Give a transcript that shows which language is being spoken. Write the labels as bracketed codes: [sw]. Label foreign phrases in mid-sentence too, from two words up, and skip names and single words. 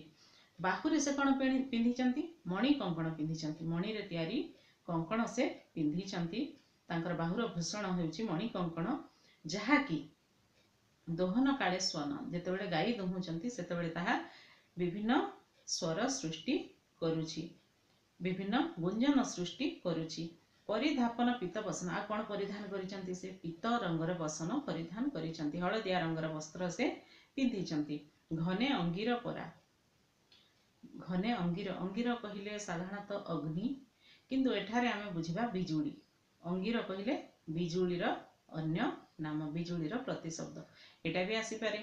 [or] ବାହୁରେ ସେ କଣ ପିନ୍ଧିଛନ୍ତି ମଣି କଙ୍କଣ ପିନ୍ଧିଛନ୍ତି ମଣି ରେ ତିଆରି କଙ୍କଣ ସେ ପିନ୍ଧିଛନ୍ତି। ତାଙ୍କର ବାହୁର ଭୂଷଣ ହେଉଛି ମଣି କଙ୍କଣ ଯାହାକି ଦୋହନ କାଳେ ସ୍ୱନ ଯେତେବେଳେ ଗାଈ ଦୁହୁଁଛନ୍ତି ସେତେବେଳେ ତାହା ବିଭିନ୍ନ ସ୍ୱର ସୃଷ୍ଟି କରୁଛି ବିଭିନ୍ନ ଗୁଞ୍ଜନ ସୃଷ୍ଟି କରୁଛି। ପରିଧାପନ ପୀତ ବସନ ଆ କଣ ପରିଧାନ କରିଛନ୍ତି ସେ ପୀତ ରଙ୍ଗର ବସନ ପରିଧାନ କରିଛନ୍ତି ହଳଦିଆ ରଙ୍ଗର ବସ୍ତ୍ର ସେ ପିନ୍ଧିଛନ୍ତି। ଘନେ ଅଙ୍ଗୀର ପରା ଘନେ ଅଙ୍ଗୀର ଅଙ୍ଗୀର କହିଲେ ସାଧାରଣତଃ ଅଗ୍ନି କିନ୍ତୁ ଏଠାରେ ଆମେ ବୁଝିବା ବିଜୁଳି ଅଙ୍ଗୀର କହିଲେ ବିଜୁଳିର ଅନ୍ୟ ନାମ ବିଜୁଳିର ପ୍ରତିଶବ୍ଦ ଏଟା ବି ଆସି ପାରେ।